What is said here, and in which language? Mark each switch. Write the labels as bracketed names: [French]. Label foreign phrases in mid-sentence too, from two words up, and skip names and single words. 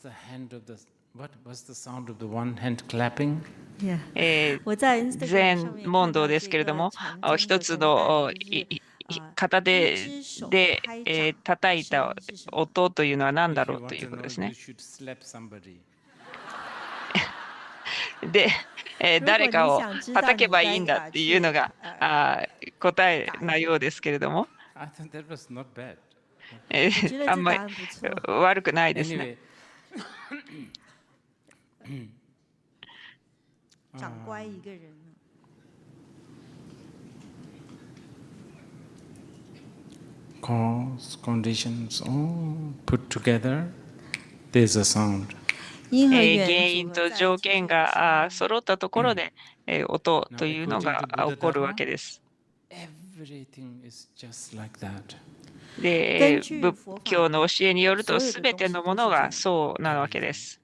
[Japanese] 全問答ですけれども、一つの片手で叩いた音というのは何だろうということですね。で、誰かを叩けばいいんだっていうのが答えなようですけれども、あんまり悪くないですね。长乖一个人。 [English] Cause, conditions, all put together, there's a sound. [Japanese] 原因と条件が揃ったところで音というのが起こるわけです。で、仏教の教えによると、すべてのものがそうなわけです。